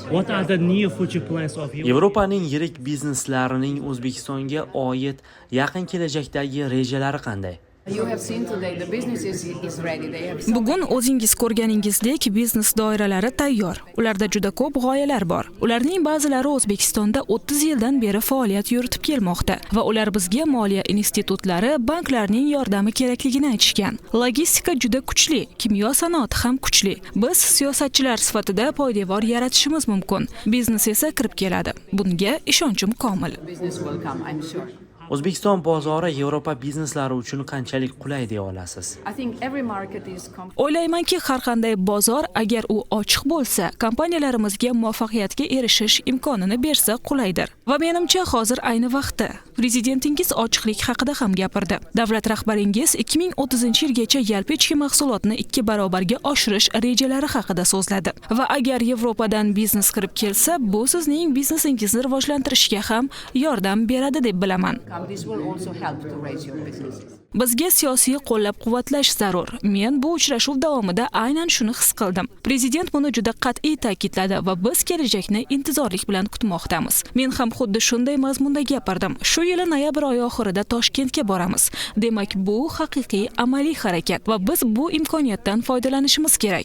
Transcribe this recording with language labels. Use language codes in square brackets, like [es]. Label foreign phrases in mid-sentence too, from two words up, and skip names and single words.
[en] What are the near future plans of you? [uz] Yevropaning yirik bizneslarining O'zbekistonga oid yaqin kelajakdagi rejalari qanday? [en] You have seen today the business is ready. They have so [uz] Bugun o'zingiz ko'rganingizdek biznes doiralari tayyor. Ularda juda ko'p g'oyalar bor. Ularning ba'zilari O'zbekistonda 30 yildan beri faoliyat yuritib kelmoqda va ular bizga moliya institutlari, banklarning yordami kerakligini aytishgan. Logistika juda kuchli, kimyo sanoati ham kuchli. Biz siyosatchilar sifatida poydevor yaratishimiz mumkin. Biznes esa kirib keladi. Bunga ishonchim komil. [en] business will come, I'm sure. [uz] O'zbekiston bozori Yevropa bizneslari uchun qanchalik qulay deya olasiz? [en] I think every market is [uz] O'ylaymanki, har qanday bozor agar u ochiq bo'lsa, kompaniyalarimizga muvaffaqiyatga erishish imkonini bersa qulaydir. Va menimcha hozir ayni vaqti. Prezidentingiz ochiqlik haqida ham gapirdi. Davlat rahbaringiz 2030-yilgacha yalpi ichki mahsulotni 2 barobarga oshirish rejalari haqida so'zladi. Va agar Yevropadan biznes kirib kelsa, bu sizning biznesingizni rivojlantirishga ham yordam beradi deb bilaman. [en] This will also help to raise your businesses. [uz] Bizga siyosiy qo'llab-quvvatlash zarur. Men bu uchrashuv davomida aynan shuni his qildim. Prezident buni juda qat'iy ta'kidladi va biz kelajakni intizorlik bilan kutmoqdamiz. Men ham xuddi shunday mazmunda gapirdim. Shu yili noyabr oyi oxirida Toshkentga boramiz. Demak, bu haqiqiy amaliy harakat va biz bu imkoniyatdan foydalanishimiz kerak.